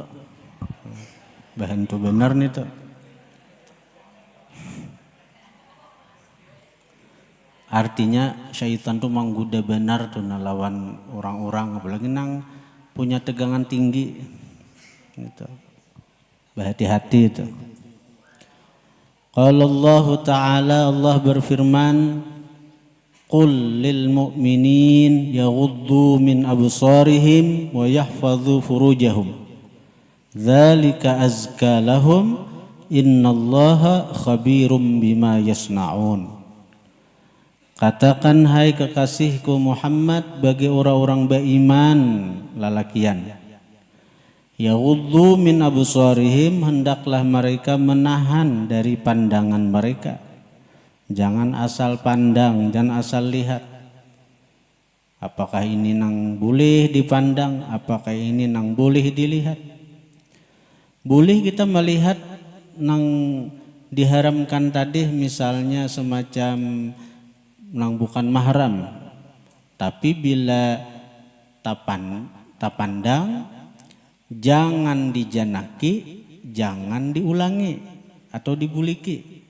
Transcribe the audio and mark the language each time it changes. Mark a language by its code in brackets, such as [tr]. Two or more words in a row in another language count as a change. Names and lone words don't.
[bjn] Bahantu benar nih tuh. Artinya syaitan tuh menggoda benar tuh lawan orang-orang, apalagi nang punya tegangan tinggi. Gitu. Berhati-hati itu. [ar] قال الله تعالى, [bjn] Allah berfirman, [ar] قل للمؤمنين يغضوا من أبصارهم ويحفظوا فروجهم. ذلك أزكى لهم إن الله خبير بما يصنعون. [bjn] Katakan hai kekasihku Muhammad bagi orang-orang beriman lalakian, [ar] يغضوا من أبصارهم, [bjn] hendaklah mereka menahan dari pandangan mereka. Jangan asal pandang, jangan asal lihat. Apakah ini nang boleh dipandang, apakah ini nang boleh dilihat. Boleh kita melihat nang diharamkan tadi, misalnya semacam nang bukan mahram. Tapi bila tapandang, jangan dijanaki, jangan diulangi atau dibuliki.